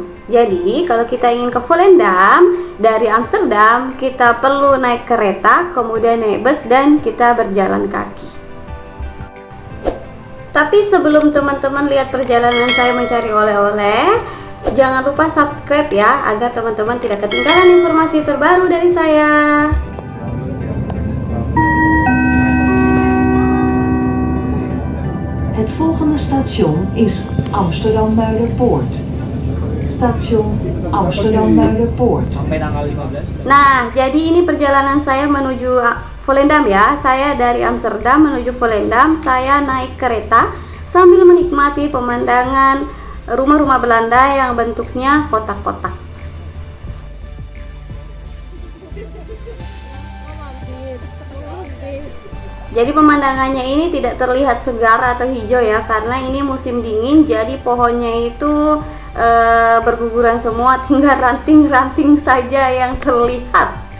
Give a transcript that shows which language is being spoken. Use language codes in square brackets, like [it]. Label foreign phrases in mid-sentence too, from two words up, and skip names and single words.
[id] Jadi kalau kita ingin ke Volendam dari Amsterdam, kita perlu naik kereta, kemudian naik bus, dan kita berjalan kaki. Tapi sebelum teman-teman lihat perjalanan saya mencari oleh-oleh, jangan lupa subscribe ya, agar teman-teman tidak ketinggalan informasi terbaru dari saya. [nl] Het volgende station is Amsterdam Muiderpoort. Station Amsterdam Muiderpoort. [id] Nah, jadi ini perjalanan saya menuju Volendam ya. Saya dari Amsterdam menuju Volendam. Saya naik kereta sambil menikmati pemandangan rumah-rumah Belanda yang bentuknya kotak-kotak. Jadi pemandangannya ini tidak terlihat segar atau hijau ya, karena ini musim dingin, jadi pohonnya itu berguguran semua, tinggal ranting-ranting saja yang terlihat.